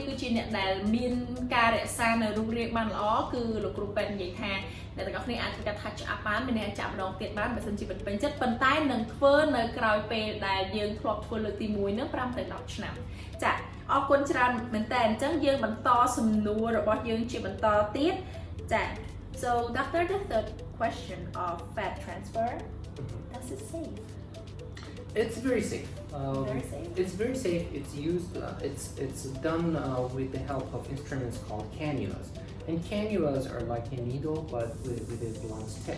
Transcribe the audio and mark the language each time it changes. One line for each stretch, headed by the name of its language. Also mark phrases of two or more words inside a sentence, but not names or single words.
Khmer: គឺជាអ្នកដែលមានការរក្សានៅរូបរាងបានល្អគឺលោកគ្រូពេទ្យនិយាយថាអ្នកទាំងអស់គ្នាអាចធ្វើការ
English: touch up
Khmer: បានមានអ្នកចាក់ម្ដងទៀតបានបើសិនជាមិនពេញចិត្តប៉ុន្តែនឹងធ្វើនៅក្រោយពេលដែលយើងធ្លាប់ធ្វើលើកទី1នឹង5ទៅ10ឆ្នាំចាអរគុណច្រើនមែនតើអញ្ចឹងយើងបន្តសំណួររបស់យើងជាបន្តទៀតចា
English: So doctor, the third question of fat transfer, does it safe? It's very safe. Very safe? It's very safe. It's used. It's done with the help of instruments called cannulas, and cannulas are like a needle but with a blunt tip.